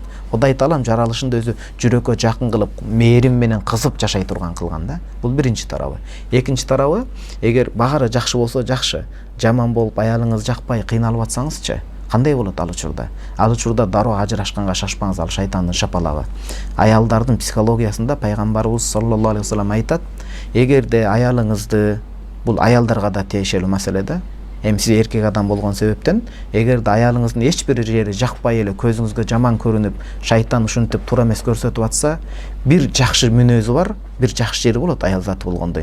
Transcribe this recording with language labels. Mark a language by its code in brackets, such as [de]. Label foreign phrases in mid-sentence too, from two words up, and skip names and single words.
[ky] Кудай Таалам жаралышында өзү жүрөккө жакын кылып, мээрим менен кызып жашай турган кылган да. Бул биринчи тарабы. Экинчи тарабы, эгер баары жакшы болсо жакшы, жаман болуп аялыңыз жакпай кыйналып атсаңызчы, кандай болот ал учурда? Ал учурда дароо ажырашканга шашпаңыз, ал шайтандын шапалагы. Аялдардын психологиясында пайгамбарыбыз [ar] صلى الله عليه وسلم [ky] айтат: эгерде аялыңызды, бул аялдарга да тиешелүү маселе да. Эми сиз эркек адам болгон себептен, эгерде аялыңыздын эч бир жери жакпай эле, көзүңүзгө жаман көрүнүп, шайтан ушинтип туура эмес көрсөтүп атса, бир жакшы мүнөзү бар, бир жакшы жери болот аял заты болгондой.